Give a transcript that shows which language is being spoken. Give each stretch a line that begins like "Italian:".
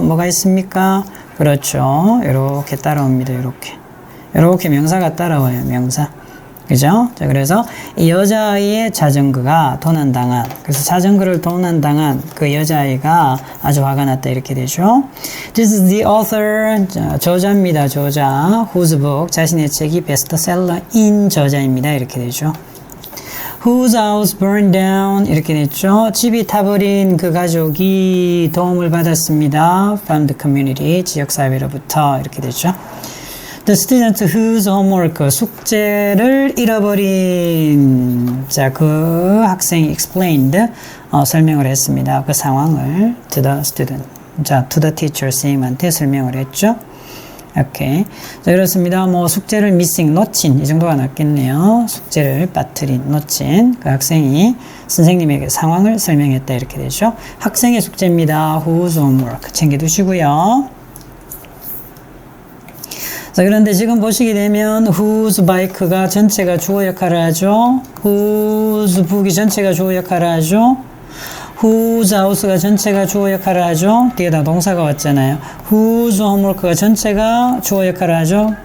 Korean: 뭐가 있습니까? 그렇죠. 이렇게 따라옵니다. 이렇게 명사가 따라와요. 명사. 그죠? 자, 그래서 이 여자아이의 자전거가 도난당한, 그래서 자전거를 도난당한 그 여자아이가 아주 화가 났다 이렇게 되죠.
English: This is the author,
Korean: 저자입니다. 저자. whose book, 자신의 책이 베스트셀러인 저자입니다. 이렇게 되죠.
English: Whose house burned down
Korean: 이렇게 됐죠. 집이 타버린 그 가족이 도움을 받았습니다.
English: From the community,
Korean: 지역사회로부터 이렇게 되죠.
English: The student whose homework,
Korean: 숙제를 잃어버린, 자, 그 학생이 explained, 설명을 했습니다. 그 상황을
English: to the student,
Korean: 자,
English: to the teacher,
Korean: 선생님한테 설명을 했죠. 오케이. 자, 그렇습니다. 뭐, 숙제를 missing, 놓친, 이 정도가 낫겠네요. 숙제를 빠뜨린, 놓친, 그 학생이 선생님에게 상황을 설명했다. 이렇게 되죠. 학생의 숙제입니다. whose homework, 챙겨두시고요. 자, 그런데 지금 보시게 되면 whose bike가 전체가 주어 역할을 하죠. whose book이 전체가 주어 역할을 하죠. whose house가 전체가 주어 역할을 하죠. 뒤에다 동사가 왔잖아요. whose homework가 전체가 주어 역할을 하죠.